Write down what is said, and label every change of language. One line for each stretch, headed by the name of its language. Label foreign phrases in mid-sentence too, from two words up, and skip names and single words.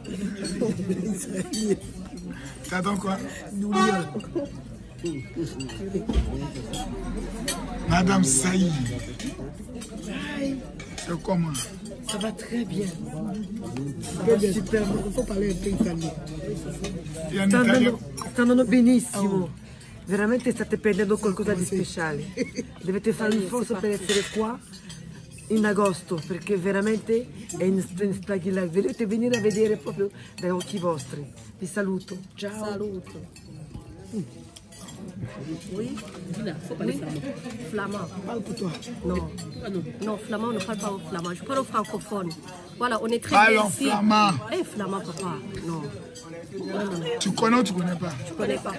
French: T'attends quoi? Douli. Madame Saïd. C'est comment? Ça va très bien. Super, il faut parler un peu italien.
Italian: Stanno benissimo. Veramente state perdendo qualcosa di speciale. Dovete fare un sforzo per essere qua in agosto, perché veramente è instabilabile. Dovete venire a vedere proprio dai occhi vostri. Vi saluto. Ciao. Saluto.
French: Oui. Faut parler flamand. Parle pour toi. Non. Non, flamand, on ne parle pas au flamand. Je parle au francophone. Voilà, on est très Parle bien en ici. flamand. Eh, flamand, papa. Non. Tu connais ou tu ne connais pas? Je ne connais pas.